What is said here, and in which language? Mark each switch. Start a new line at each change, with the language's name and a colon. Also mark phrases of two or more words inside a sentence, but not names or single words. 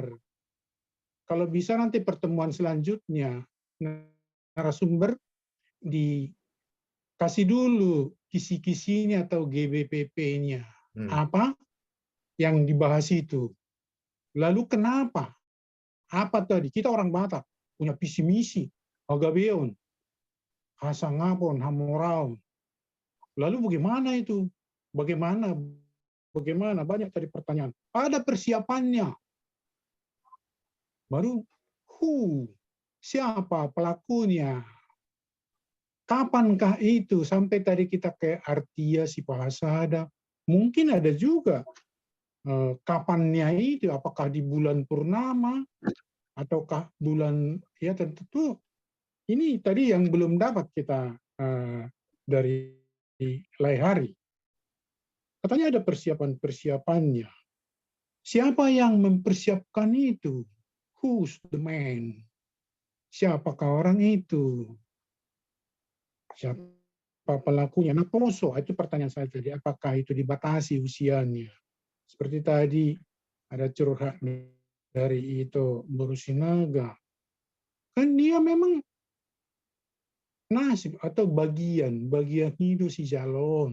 Indonesian: Kalau bisa nanti pertemuan selanjutnya narasumber dikasih dulu kisi-kisinya atau GBPP-nya. Apa yang dibahas itu. Lalu kenapa? Apa tadi? Kita orang Batak punya visi misi,
Batak Toba: agabeon, hasangapon, hamoraon.
Indonesian: Lalu bagaimana itu? Bagaimana banyak tadi pertanyaan. Ada persiapannya. Baru siapa pelakunya? Kapankah itu? Sampai tadi kita ke Artia, si Pahasada. Mungkin ada juga kapannya itu, apakah di bulan purnama ataukah bulan, ya tentu ini tadi yang belum dapat kita dari Laihari. Katanya ada persiapannya. Siapa yang mempersiapkan itu?
English: Who's the man?
Indonesian: Siapakah orang itu? Siapa pelakunya? Nah, poso, itu pertanyaan saya tadi. Apakah itu dibatasi usianya? Seperti tadi ada curhat dari itu Borusinaga. Kan dia memang nasib atau bagian hidup si calon.